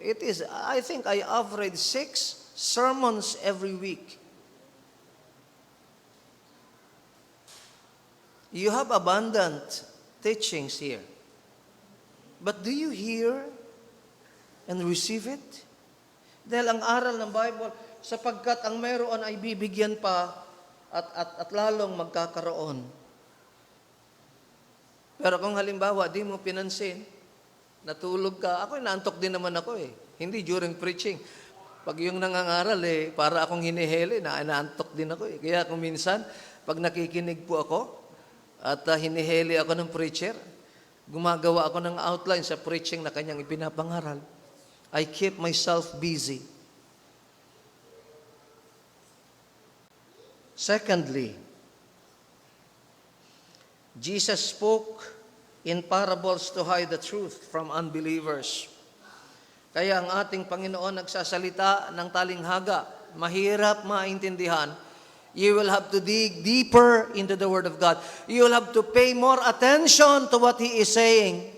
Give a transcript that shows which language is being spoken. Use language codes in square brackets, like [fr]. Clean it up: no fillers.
[en] I think I average 6 sermons every week. You have abundant teachings here. But do you hear and receive it? [tl] Dahil ang aral ng Bible, sapagkat ang mayroon ay bibigyan pa at lalong magkakaroon. Pero kung halimbawa, di mo pinansin, natulog ka, ako naantok din naman ako eh. Hindi during preaching. Pag yung nangangaral para akong hinihili, naantok din ako eh. Kaya kung minsan, pag nakikinig po ako, at hinihili ako ng preacher, gumagawa ako ng outline sa preaching na kanyang ipinapangaral. [en] I keep myself busy. Secondly, Jesus spoke in parables to hide the truth from unbelievers. [tl] Kaya ang ating Panginoon nagsasalita ng talinghaga, mahirap maintindihan, [en] You will have to dig deeper into the Word of God. You will have to pay more attention to what He is saying.